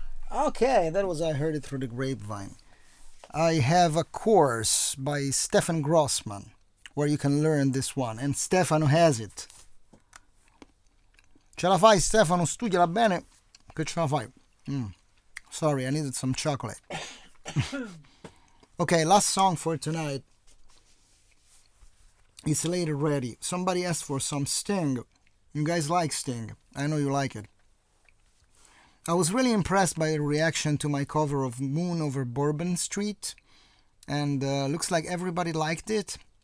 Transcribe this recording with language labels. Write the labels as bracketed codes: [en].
[en] Okay, that was I Heard It Through the Grapevine. I have a course by Stefan Grossman where you can learn this one, and Stefano has it. [it] Ce la fai, Stefano? Studiala bene, che ce la fai. [en] Sorry, I needed some chocolate. Okay, last song for tonight. It's late already. Somebody asked for some Sting. You guys like Sting. I know you like it. I was really impressed by the reaction to my cover of Moon Over Bourbon Street, and looks like everybody liked it.